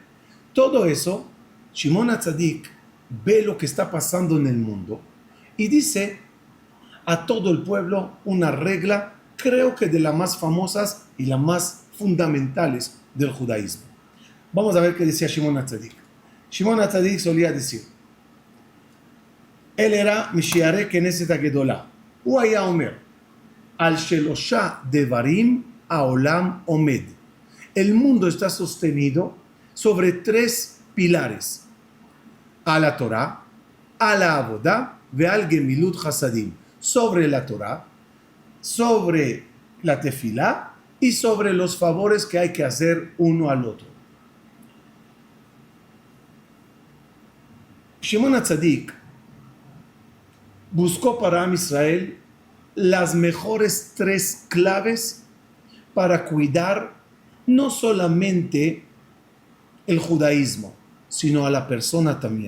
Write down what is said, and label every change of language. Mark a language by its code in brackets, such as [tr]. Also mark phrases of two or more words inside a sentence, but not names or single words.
[es] Todo eso, Shimon HaTzadik ve lo que está pasando en el mundo y dice a todo el pueblo una regla, creo que de las más famosas y las más fundamentales del judaísmo. Vamos a ver qué decía Shimon HaTzadik. Shimon HaTzadik solía decir, él era [he] משירי כנסת הגדולה. הוא היה אומר, על שלושה דברים העולם עומד. [es] El mundo está sostenido sobre tres pilares, a la Torah, a la Avodah [he] ועל גמילות חסדים. [es] Sobre la Torah, sobre la tefilá y sobre los favores que hay que hacer uno al otro. Shimon HaTzadik buscó para [he] עם ישראל [es] las mejores tres claves para cuidar no solamente el judaísmo, sino a la persona también.